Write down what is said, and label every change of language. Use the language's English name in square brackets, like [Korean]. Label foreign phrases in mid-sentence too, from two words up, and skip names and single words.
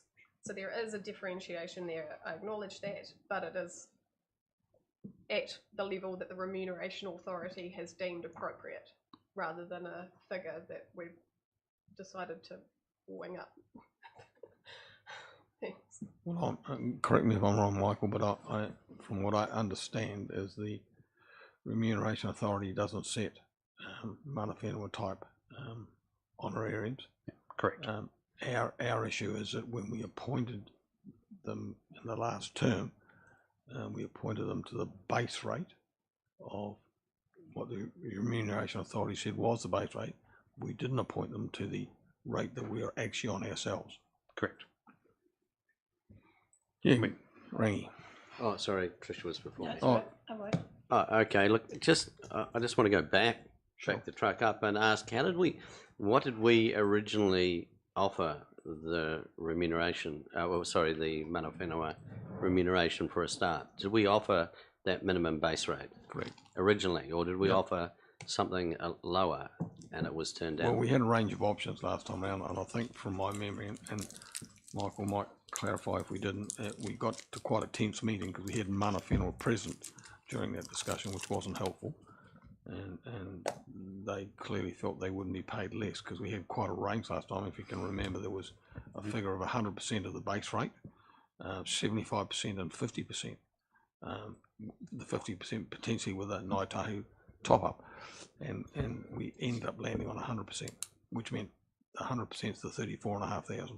[English] So there is a differentiation there, I acknowledge that, but it is at the level that the Remuneration Authority has deemed appropriate, rather than a figure that we've decided to wing up. Thanks. Well, correct me if I'm wrong, Michael, but I, from what I understand, is the Remuneration Authority doesn't set [Māori] mana whenua [English] type honorariums. Yeah, correct. Our issue is that when we appointed them in the last term, we appointed them to the base rate of what the Remuneration Authority said was the base rate. We didn't appoint them to the rate that we are actually on ourselves. Correct. Yeah, Rangi. Oh, sorry, Trish was before. No, Oh, okay. Look, I just want to go back the truck up and ask, what did we originally offer the remuneration? The [Māori] mana whenua [English] remuneration for a start. Did we offer that minimum base rate? Correct. Originally, or did we offer something lower, and it was turned down. Well, we had a range of options last time round, and I think from my memory, and Michael might clarify if we didn't, we got to quite a tense meeting because we had [Māori] mana whenua [English] present during that discussion, which wasn't helpful. And they clearly felt they wouldn't be paid less because we had quite a range last time. If you can remember, there was a figure of 100% of the base rate, 75% and 50%. The 50% potentially with a Ngāi Tahu top up, and we ended up landing on 100%, which meant 100% is the 34,500.